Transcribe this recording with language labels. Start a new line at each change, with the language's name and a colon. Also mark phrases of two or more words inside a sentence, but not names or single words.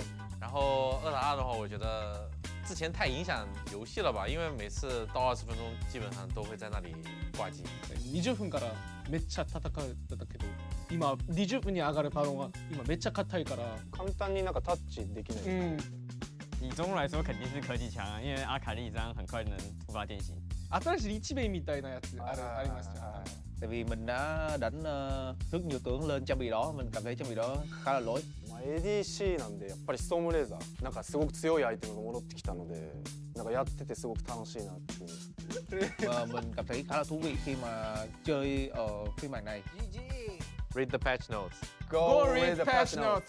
Chinese: 然后2打2的话，我觉得之前太影响游戏了吧，因为每次到20分钟基本上都会在那里挂机。
Japanese: 20 分からめっちゃ戦うんだけど、今20分に上がるパドが今めっちゃ硬いから簡単になんかタッチできない。
Chinese: 以中路来说肯定是科技强啊，因为阿卡丽这样很快能突发电信。
Japanese: 新しい一面みたいなやつありました。
Vietnamese: Tại vì mình đã đánh rất nhiều tướng lên trang bị đó, mình cảm thấy trang bị đó khá là lỗi.
Japanese: ADC なんでやっぱりストームレーザーなんかすごく強いアイテムが戻ってきたので、なんかやっててすごく楽しいなっていう。
Vietnamese: Và mình cảm thấy khá là thú vị khi mà chơi ở phiên bản này.
English: Read the patch notes. Go read the patch notes.